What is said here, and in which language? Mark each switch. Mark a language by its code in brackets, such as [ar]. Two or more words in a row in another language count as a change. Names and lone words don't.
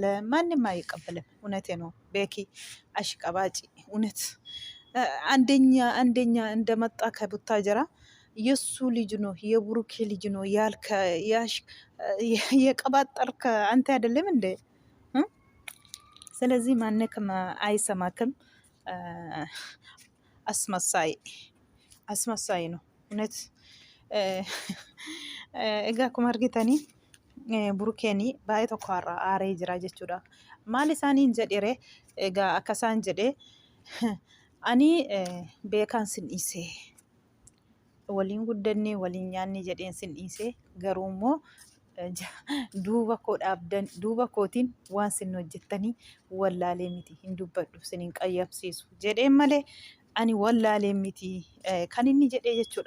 [am] ማንም አይቀበልም። እውነቴ ነው ቤኪ አሽቀባጭ። እውነት አንደኛ እንደመጣ ከቡታጀራ የሱ ልጅ ነው የብሩኬ ልጅ ነው የቀባጠርከ አንተ አይደለም እንዴ? ስለዚህ ማንክም አይሰማክም። አስመሳይ ነው እውነት። [om] እጋ akkuma argitani burukeeni baay'ee tokko har'a aaree jira jechuudha. Maal isaaniin jedhere egaa akka isaan jedhe ani beekaan sin dhiise waliin guddanne waliin nyaanne jedheen sin dhiise garuu immoo duuba kootiin waan sin hojjettanii wallaalee miti hin dubbadhu sinin qayyabsiisu jedheen malee ani wallaalee miti kan inni jedhee jechuudha.